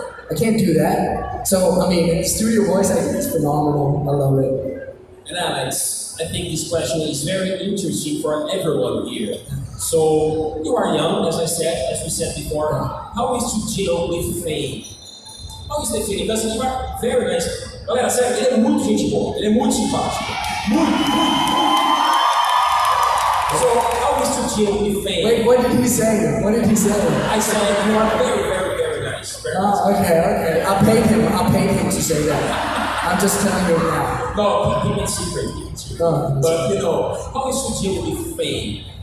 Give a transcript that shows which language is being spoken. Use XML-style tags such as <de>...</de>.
<en>I can't do that. So, I mean, studio voice acting is phenomenal. I love it. And Alex, I think this question is very interesting for everyone here. So, you are young, as we said before. How is to deal with fame? How is the feeling? Because you are very nice.</en> <pt>Galera, sério, ele é muito gente boa, ele é muito simpático. Muito.</pt> <en>So, how is to deal with fame? Wait, what did he say? I said you are very, very, very nice. Very nice. Okay. I paid him to say that. I'm just telling you now. No, keep it secret. Oh, but, how is to deal with fame?</en>